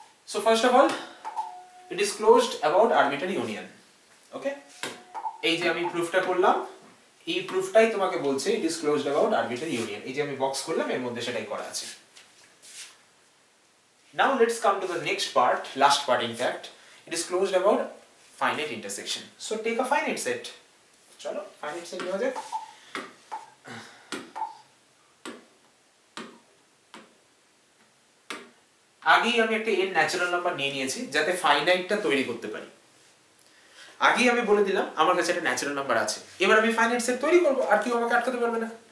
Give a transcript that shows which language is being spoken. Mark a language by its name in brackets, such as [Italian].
[English] So first of all, it is closed about arbitrary union. Okay? [Bangla] এই যে আমি প্রুফটা করলাম, এই প্রুফটাই তোমাকে বলছে [English] it is closed about arbitrary union. [Bangla] এই যে আমি বক্স করলাম, এর মধ্যে সেটাই করা আছে। [English] Now let's come to the next part, last part in fact. It is closed about finite intersection. So take a finite set. [Bangla] চলো finite set নেওয়া যাক। আগেই আমি একটা n ন্যাচারাল নাম্বার নিয়ে নিয়েছি যাতে ফাইনাইটটা তৈরি করতে পারি। আগেই আমি বলে দিলাম আমার কাছে একটা ন্যাচারাল নাম্বার আছে, এবার আমি ফাইনাইট সেট তৈরি করব, আর কেউ আমাকে আটকাতে পারবে না।